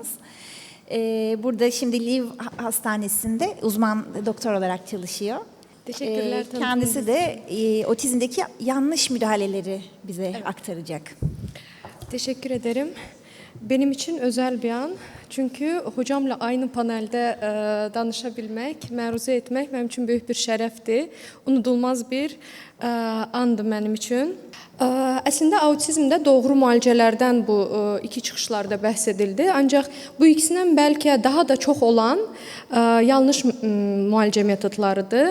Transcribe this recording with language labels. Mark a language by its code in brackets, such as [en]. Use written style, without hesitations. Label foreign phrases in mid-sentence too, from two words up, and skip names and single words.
[tr] Burada şimdi Liv Hastanesi'nde uzman doktor olarak çalışıyor. Teşekkürler. Kendisi de otizmdeki yanlış müdahaleleri bize aktaracak. Teşekkür ederim. Benim için özel bir an. Çünkü hocamla aynı panelde danışabilmek, [az] məruzə etmək mənim üçün böyük bir şərəfdir. Unudulmaz bir andı mənim üçün. Əslində autizmdə doğru müalicələrdən bu iki çıxışlarda bəhs edildi. Ancaq bu ikisindən bəlkə daha da çox olan yanlış müalicə metodlarıdır.